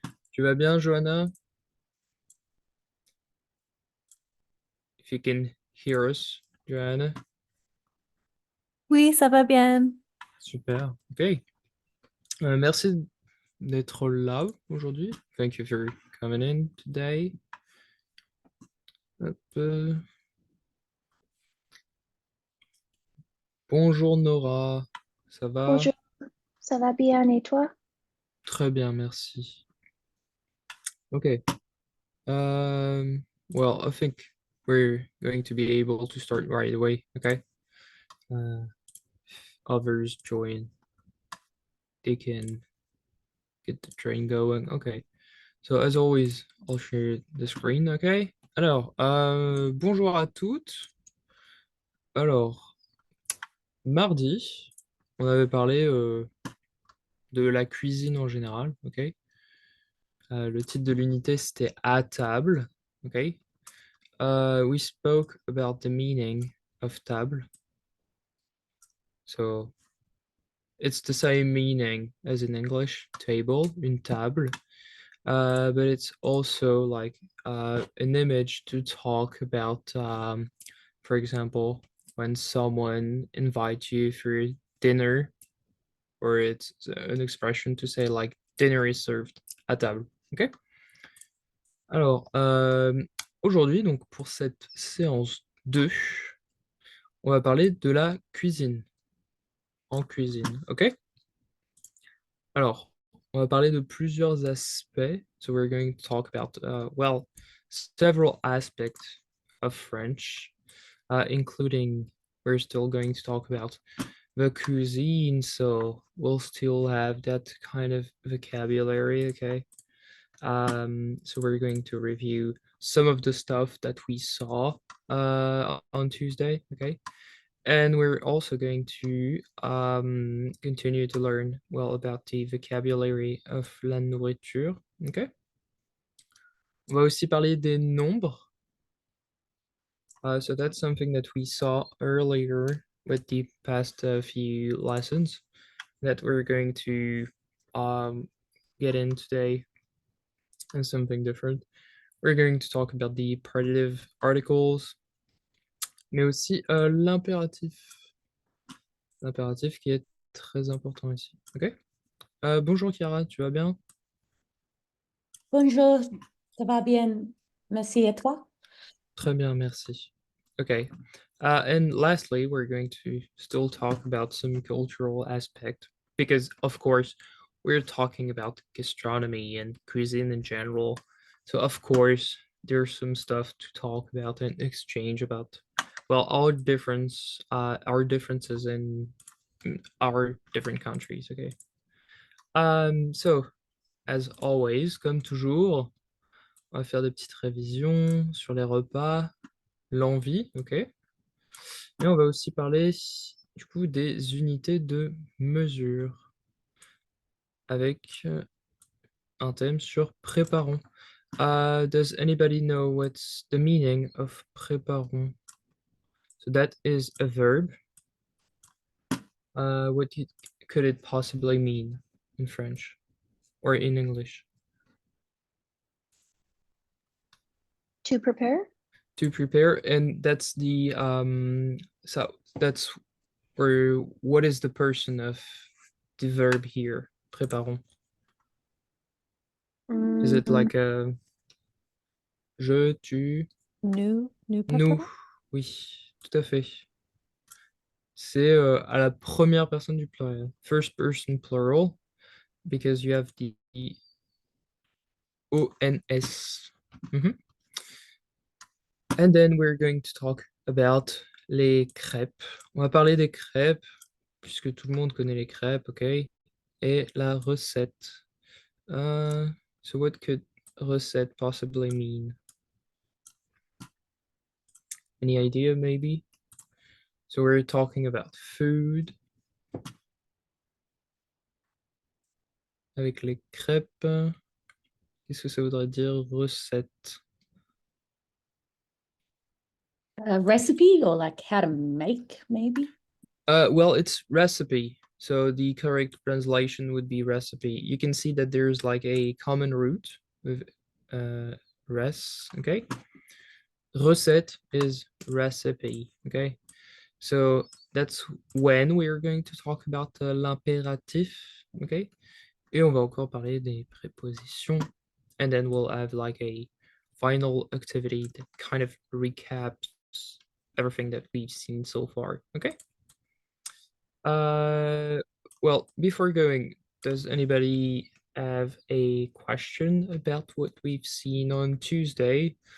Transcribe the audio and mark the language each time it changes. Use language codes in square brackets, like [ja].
[fr] Tu vas bien Johanna? [en] If you can hear us, Johanna. [fr] Oui, ça va bien. Super, ok. Merci d'être là aujourd'hui. [en] Thank you for coming in today. [fr] Hop, bonjour Nora, ça va? Bonjour, ça va bien et toi? Très bien, merci. Okay. [en] Well, I think we're going to be able to start right away. Okay. Uh, Others join. They can get the train going. Okay. So as always, I'll share the screen. [fr] Okay. Alors, bonjour à toutes. Alors, mardi, on avait parlé de la cuisine en général. Ok. Le titre de l'unité c'était à table. Ok. [en] We spoke about the meaning of table. So it's the same meaning as in English, table, [fr] une table. [en] But it's also like an image to talk about, for example, when someone invites you for dinner, or it's an expression to say like dinner is served [fr] à table. Okay? Alors, aujourd'hui, donc pour cette séance 2, on va parler de la cuisine. En cuisine, ok? Alors, on va parler de plusieurs aspects. [en] So we're going to talk about, well, several aspects of French, including we're still going to talk about the cuisine. So we'll still have that kind of vocabulary, okay? So we're going to review some of the stuff that we saw on Tuesday, okay? And we're also going to continue to learn well about the vocabulary of [fr] la nourriture, [en] okay? [fr] On va aussi parler des nombres. [en] So that's something that we saw earlier with the past few lessons that we're going to get in today and something different. We're going to talk about the partitive articles, [fr] mais aussi l'impératif. L'impératif qui est très important ici. Ok? Bonjour Chiara, tu vas bien? Bonjour, ça va bien. Merci et toi? Très bien, merci. Okay. [en] And lastly, we're going to still talk about some cultural aspect because, of course, we're talking about gastronomy and cuisine in general. So, of course, there's some stuff to talk about and exchange about. Well, our differences in our different countries. Okay. So as always, [fr] comme toujours, on va faire des petites révisions sur les repas, l'envie, ok? Et on va aussi parler du coup des unités de mesure avec un thème sur préparons. [en] Does anybody know what's the meaning of préparons? So that is a verb. Could it possibly mean in French or in English? To prepare? To prepare, and that's the so that's where what is the person of the verb here? [fr] Préparons. [en] Is it like a [fr] je, tu, Nous nous? préparons. Oui, tout à fait. C'est à la première personne du pluriel. [en] First person plural, because you have the ONS. Mhm. And then we're going to talk about [fr] les crêpes. On va parler des crêpes, puisque tout le monde connaît les crêpes, ok? Et la recette. [en] So what could recette possibly mean? Any idea, maybe? So we're talking about food. [fr] Avec les crêpes, qu'est-ce que ça voudrait dire recette? [en] A recipe or like how to make, maybe? Well, it's recipe. So the correct translation would be recipe. You can see that there's like a common root with res, okay? Recette is recipe, okay? So that's when we're going to talk about l'impératif, okay? [fr] Et on va encore parler des prépositions. [en] And then we'll have like a final activity that kind of recaps everything that we've seen so far, okay? Well, before going, does anybody have a question about what we've seen on Tuesday?